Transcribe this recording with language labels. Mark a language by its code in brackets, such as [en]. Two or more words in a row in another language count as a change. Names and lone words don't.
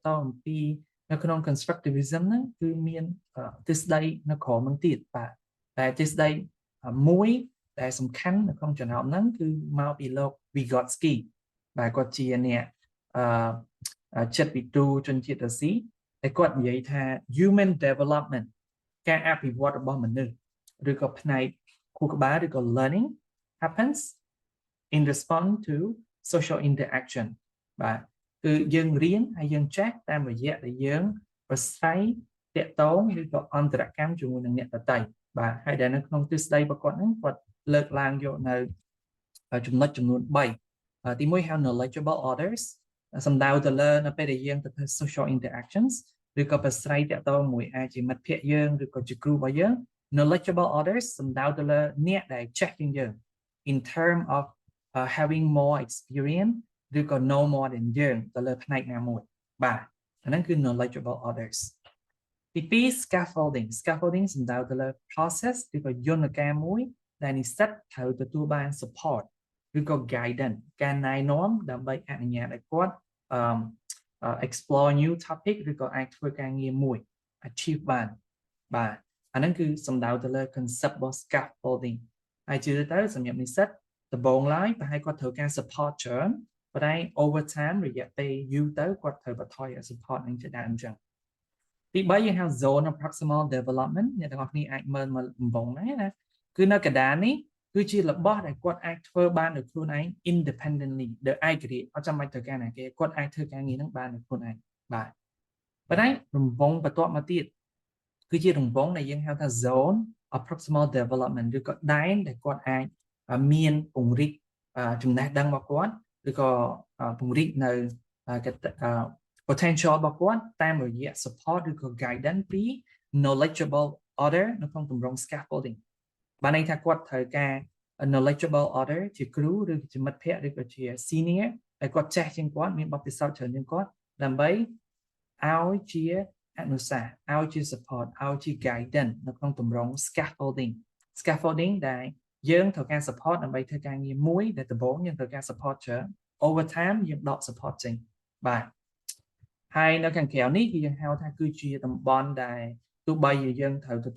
[km] ទងអំពីនៅក្នុង constructivism ហ្នឹងគឺមានទិសដៅនៅក្រោមហ្នឹងទៀតបាទតែទិសដៅមួយដែលសំខាន់នៅក្នុងចំណោមហ្នឹងគឺមកពីលោក Vygotsky បាទគាត់ជាអ្នកចិត្តវិទូជនជាតិរុស្ស៊ីតែគាត់និយាយថា [en] human development [km] ការអ ភិវឌ្ឍរបស់មនុស្សឬក៏ផ្នែកខួរក្បាលឬក៏ [en] learning happens in response to social interaction [km] បាទគឺយើងរៀនហើយយើងចេះតាមរយៈដែលយើងប្រស្រ័យតាក់ទងឬក៏អ ន្តរកម្មជាមួយនឹងអ្នកដទៃបាទហើយដែលនៅក្នុងទិសដៅរបស់គាត់ហ្នឹងគាត់លើកឡើងយកនៅចំណុចចំនួន3ទី1ហៅ [en] knowledgeable others [km] សំដៅទៅ លើនៅពេលដែលយើងទៅធ្វើ [en] social interactions [km] ឬក៏ប្រស្រ័យតាក់ទងមួយអាចជាមិត្តភ័ក្តិយើងឬក៏ជាគ្រូរបស់យើង [en] knowledgeable others [km] សំដៅទៅលើអ្នកដែលចេះជាងយើង [en] in term of having more experience [km] ឬក៏ [en] know more than [km] យើងទៅលើផ្នែកណាមួយបាទអាហ្នឹងគឺ [en] knowledgeable others [km] ទី2 scaffolding សំដៅទៅលើ process ឬក៏យន្តការមួយដែលនិស្សិតត្រូវទទួលបាន support ឬក៏ guidance ការណែនាំដើម្បីអនុញ្ញាតឲ្យគាត់ [en] explore new topic [km] ឬក៏អាចធ្វើការងារមួយ achieve បានបាទអាហ្នឹងគឺសំដៅទៅលើ concept របស់ scaffolding ហើយជឿទៅសម្រាប់និស្សិតដំបូងឡើយប្រហែលគាត់ ត្រូវការ support ច្រើនប៉ុន្តែ [en] over time [km] រយៈពេលយូរទៅគាត់ត្រូវបន្ថយ support នឹងជាដើមអញ្ចឹងទី3យើងហៅ [en] zone of proximal [km] development អ្នកទាំងអស់គ្នាអាចមើលដំបូងហ្នឹងណាគឺនៅកណ្ដាលនេះគឺជារបស់ដែលគាត់អាចធ្វើបានដោយខ្លួនឯង independently ដោយឯករាជ្យអត់ចាំបាច់ត្រូវការណាគេគាត់អាចធ្វើការងារហ្នឹងបានដោយខ្លួនឯងបាទប៉ុន្តែរង្វង់បន្ទាប់មកទៀតគឺជារង្វង់ដែលយើងហៅថា [en] zone of proximal development [km] ឬក៏ដែនដែលគាត់អាចមានពង្រីកចំណេះដឹងរបស់គាត់ឬក៏ពង្រីកនៅ potential របស់គាត់តាមរយៈ support ឬក៏ guidance ពី [en] knowledgeable other [km] នៅក្នុងទម្រង់ scaffolding បានន័យថាគាត់ត្រូវការ [en] knowledgeable other [km] ជាគ្រូឬជាមិត្តភ័ក្តិឬក៏ជា senior ដែលគាត់ចេះជាងគាត់មានបទពិសោធន៍ច្រើនជាងគាត់ដើម្បីឲ្យជាអនុសាសន៍ឲ្យជា support ឲ្យជា guidance នៅក្នុង ទម្រង់ scaffolding ដែលយើងត្រូវការ support ដើម្បីធ្វើការងារមួយដែលដំបូងយើងត្រូវការ support ច្រើន [en] over time [km] យើងដក support ចេញបាទហើយនៅខាងក្រៅនេះគឺយើងហៅថាគឺជាតំបន់ដែលទោះបីយើងត្រូវទទួល